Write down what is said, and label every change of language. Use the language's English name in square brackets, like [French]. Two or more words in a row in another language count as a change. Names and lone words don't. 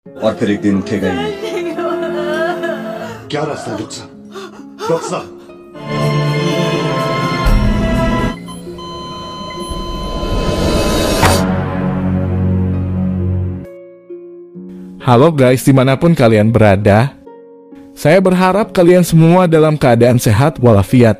[Hindi] और फिर एक दिन उठेगा ही नहीं। क्या रास्ता है डॉक्टर साहब? डॉक्टर साहब, [Indonesian] Halo guys, dimanapun kalian berada, saya berharap kalian semua dalam keadaan sehat walafiat.